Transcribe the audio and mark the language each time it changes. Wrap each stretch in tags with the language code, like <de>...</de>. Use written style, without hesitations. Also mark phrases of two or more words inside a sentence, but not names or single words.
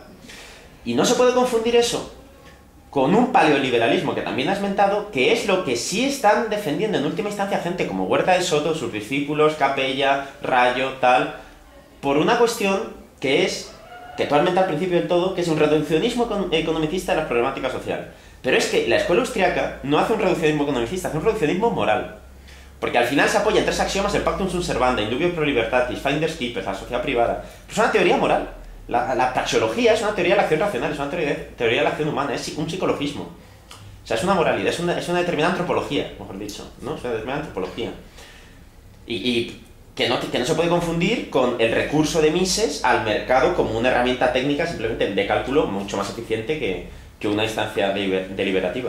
<es>Y no se puede confundir eso con un paleoliberalismo que también has mentado, que es lo que sí están defendiendo en última instancia gente como Huerta de Soto, sus discípulos, Capella, Rayo, tal, por una cuestión que es, que tú has mentado al principio del todo, que es un reduccionismo economicista de la problemática social. Pero es que la escuela austriaca no hace un reduccionismo economicista, hace un reduccionismo moral. Porque al final se apoya en tres axiomas: el</es> <la>pactum sunt servanda, indubio pro libertatis,</la> <en>finders keepers,</en> <es>la sociedad privada. Pero es una teoría moral. La taxología es una teoría de la acción racional, es una teoría de la acción humana, es un psicologismo. O sea, es una moralidad, es una determinada antropología, mejor dicho, ¿no? Es una determinada antropología. Y que no se puede confundir con el recurso de Mises al mercado como una herramienta técnica simplemente de cálculo mucho más eficiente que una instancia deliberativa.</es>